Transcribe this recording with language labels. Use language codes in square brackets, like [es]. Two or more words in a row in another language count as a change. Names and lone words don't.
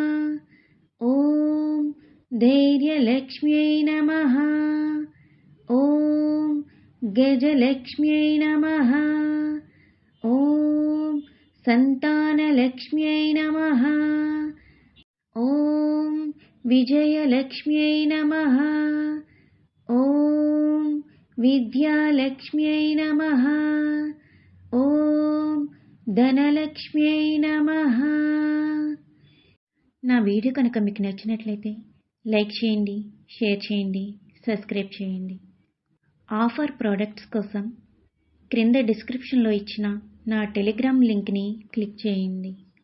[sa] ॐ धैर्यलक्ष्म्यै नमः ॐ गजलक्ष्म्यै नमः ॐ सन्तानलक्ष्म्यै नमः ॐ विजयलक्ष्म्यै नमः ॐ विद्यालक्ष्म्यै नमः ॐ ధనలక్ష్మ్యై నమః. [te] నా వీడియో కనుక మీకు నచ్చినట్లయితే లైక్ చేయండి, షేర్ చేయండి, సబ్స్క్రైబ్ చేయండి. ఆఫర్ ప్రోడక్ట్స్ కోసం క్రింద డిస్క్రిప్షన్లో ఇచ్చిన నా టెలిగ్రామ్ లింక్ని క్లిక్ చేయండి.